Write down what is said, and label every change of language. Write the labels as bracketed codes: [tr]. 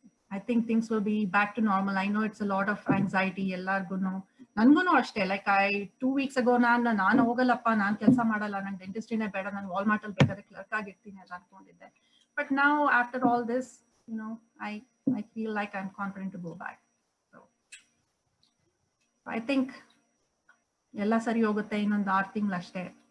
[en] I think things will be back to normal. I know it's a lot of anxiety. [kn] ನನ್ಗೂನು ಅಷ್ಟೇ, like [en] 2 weeks ago [kn] ನಾನು ಹೋಗಲ್ಲಪ್ಪ, ನಾನು ಕೆಲಸ ಮಾಡಲ್ಲ, ನಂಗೆ ಡೆಂಟಿಸ್ಟ್ರಿನೇ ಬೇಡ, ನಾನು ವಾಲ್ಮಾರ್ಟ್ ಅಲ್ಲಿ ಬೇಕಾದ್ರೆ ಕ್ಲರ್ಕ್ ಆಗಿರ್ತೀನಿ ಅಂತ ಅನ್ಕೊಂಡಿದ್ದೆ. [en] But now after all this, I feel like I'm confident to go back. So I think [kn] ಎಲ್ಲ ಸರಿ ಹೋಗುತ್ತೆ, ಇನ್ನೊಂದು 6 ತಿಂಗಳು ಅಷ್ಟೇ.